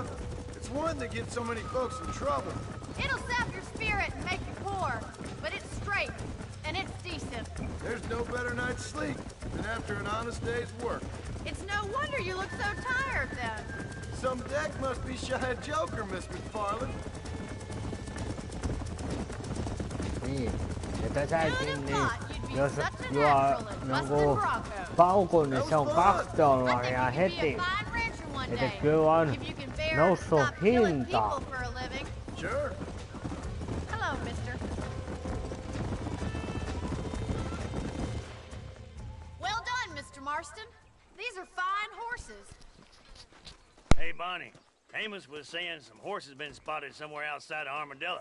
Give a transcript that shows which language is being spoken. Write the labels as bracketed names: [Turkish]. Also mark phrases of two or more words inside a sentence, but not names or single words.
[English] It's one that gets so many folks in trouble. It'll sap your spirit and make you poor, but it's straight, and it's decent. There's no better night's sleep than after an honest day's work. It's no wonder you look so tired, then. Some deck must be shy of Joker, Miss McFarland. [Finnish] Niin. Ja tässäkin niin, jos juo jonkun paukun, niin se on $2 heti. Että kyllä on noussut hinta. [English] Sure. Hello, mister. Well done, Mr. Marston. These are fine horses. Hey, Bonnie. Amos was saying some horses been spotted somewhere outside of Armadillo.